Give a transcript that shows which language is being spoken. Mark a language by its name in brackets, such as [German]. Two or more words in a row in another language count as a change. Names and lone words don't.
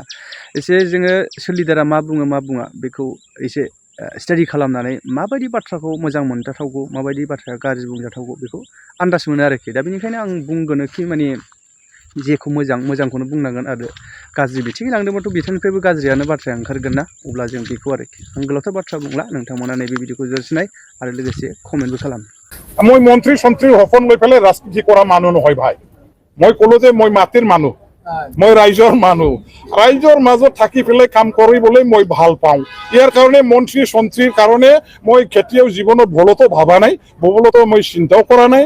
[Bodo] एसे जोङो सोर लिडारा मा बुङो मा बुङा बेखौ एसे स्टाडि खालामनानै माबायदि बाथ्राखौ मोजां मोनजाथावगौ माबायदि बाथ्राया गाज्रि बुंजाथावगौ बेखौ आन्दाज मोनो आरोखि। दा बेनिखायनो आं बुंगोनखि माने जेखौ मोजांखौनो बुंनांगोन आरो गाज्रि बिथिङै लांदोंबाथ' बिथांनिफ्रायबो गाज्रियानो बाथ्राया ओंखारगोन ना। अब्ला जों बेखौ आरोखि आं गोलावथार बाथ्रा बुंला, नोंथांमोना नैबे भिडिअखौ जोरसिनाय आरो लोगोसे कमेन्टबो खालाम। [Assamese] মই মন্ত্রী সন্ত্রীর হফন লৈ পেলাই রাজনীতি করা মানুহ নহয় ভাই। মই কলো যে মই মাটিৰ মানুহ, মই ৰাইজৰ মানুহ, ৰাইজৰ মাজত থাকি পেলাই কাম কৰিবলৈ মই ভাল পাওঁ। ইয়াৰ কাৰণে মন্ত্ৰী সন্ত্ৰীৰ কাৰণে মই কেতিয়াও জীৱনত ভুলতো ভাবা নাই, ভুলতো মই চিন্তাও কৰা নাই।